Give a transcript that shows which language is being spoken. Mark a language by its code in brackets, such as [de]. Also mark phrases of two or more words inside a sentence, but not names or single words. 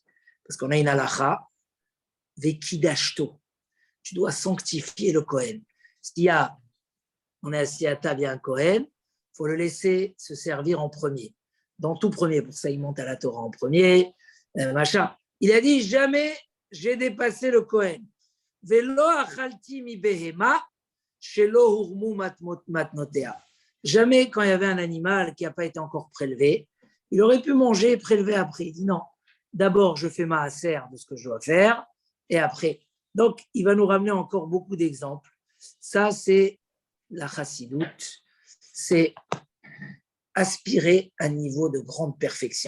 [fr] Parce qu'on a une halacha, vekidashto. Tu dois sanctifier le Cohen. On est assis à table, il y a un Cohen, il faut le laisser se servir en premier. Dans tout premier, pour ça il monte à la Torah en premier, machin. Il a dit, jamais j'ai dépassé le Cohen. [he] ולא אכלתי מבהמה שלא הורמו מתנותיה. [fr] Jamais quand il y avait un animal qui n'a pas été encore prélevé, il aurait pu manger et prélever après. Il dit non, d'abord je fais ma asser de ce que je dois faire, et après. Donc il va nous ramener encore beaucoup d'exemples. Ça c'est la chassidoute, c'est aspirer à un niveau de grande perfection.